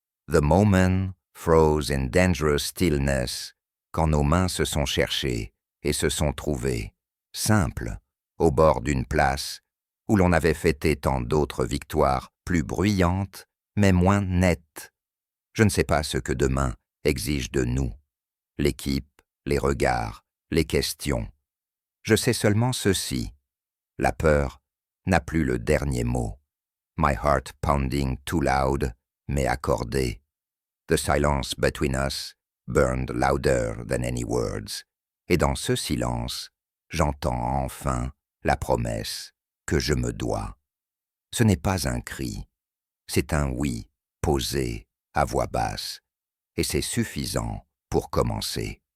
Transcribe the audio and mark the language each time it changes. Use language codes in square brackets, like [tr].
[en] The moment froze in dangerous stillness, [fr] quand nos mains se sont cherchées et se sont trouvées, simples, au bord d'une place où l'on avait fêté tant d'autres victoires plus bruyantes, mais moins nettes. Je ne sais pas ce que demain exige de nous, l'équipe, les regards, les questions. Je sais seulement ceci, la peur n'a plus le dernier mot. [en] My heart pounding too loud, [fr] mais accordé. [en] The silence between us burned louder than any words. [fr] Et dans ce silence, j'entends enfin la promesse que je me dois. Ce n'est pas un cri, c'est un oui posé à voix basse, et c'est suffisant pour commencer.